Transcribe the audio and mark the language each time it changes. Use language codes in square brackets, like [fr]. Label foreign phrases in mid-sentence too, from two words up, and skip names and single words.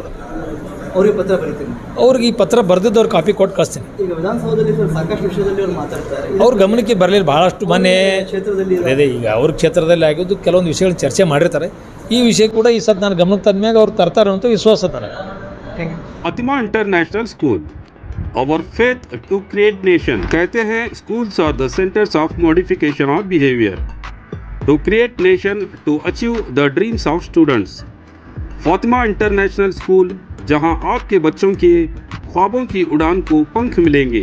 [kn] ಅದು ಅವ್ರಿಗೆ ಪತ್ರ ಬರೀತೀನಿ. ಅವ್ರಿಗೆ ಈ ಪತ್ರ ಬರೆದಿದ್ದವ್ರು ಕಾಪಿ ಕೊಟ್ಟು ಕಳಿಸ್ತೀನಿ. ಅವ್ರ ಗಮನಕ್ಕೆ ಬರಲಿಲ್ಲ. ಭಾಳಷ್ಟು ಮೊನ್ನೆ ಅದೇ ಈಗ ಅವ್ರ ಕ್ಷೇತ್ರದಲ್ಲಿ ಆಗಿದ್ದು ಕೆಲವೊಂದು ವಿಷಯಗಳನ್ನ ಚರ್ಚೆ ಮಾಡಿರ್ತಾರೆ. ಈ ವಿಷಯ ಕೂಡ ಈ ಸತ್ ನಾನು ಗಮನಕ್ಕೆ ತಂದ ಮ್ಯಾಗ ಅವ್ರು ತರ್ತಾರೆ ಅಂತ ವಿಶ್ವಾಸ ನನಗೆ. [en] Fatima International School, our faith to create nation. [hi] कहते हैं [en] schools are the centers of modification of behavior to create nation to achieve the dreams of students. [hi] फातिमा इंटरनेशनल स्कूल, जहां आपके बच्चों के ख्वाबों की उड़ान को पंख मिलेंगे।